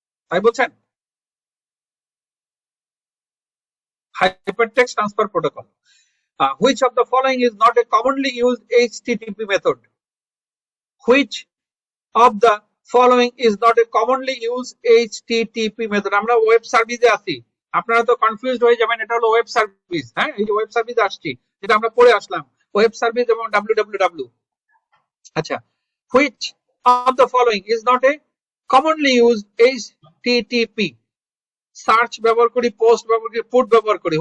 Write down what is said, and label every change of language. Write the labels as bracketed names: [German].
[Bangla] I বলছেন Hypertext Transfer Protocol. [English] Which of the following is not a commonly used HTTP method? Which of the following is not a commonly used HTTP method? [Bangla] আমরা web সার্ভিসে আছি, আপনারা তো confused হয়ে যাবেন, এটা হলো ওয়েব সার্ভিস. হ্যাঁ, এই যে ওয়েব সার্ভিস আসছি, যেটা আমরা পড়ে আসলাম, ওয়েব সার্ভিস এবং www. [English] আচ্ছা, which of the following is not a commonly used HTTP? [Bangla] Search ব্যবহার করি, পোস্ট ব্যবহার করি, পুট ব্যবহার করি.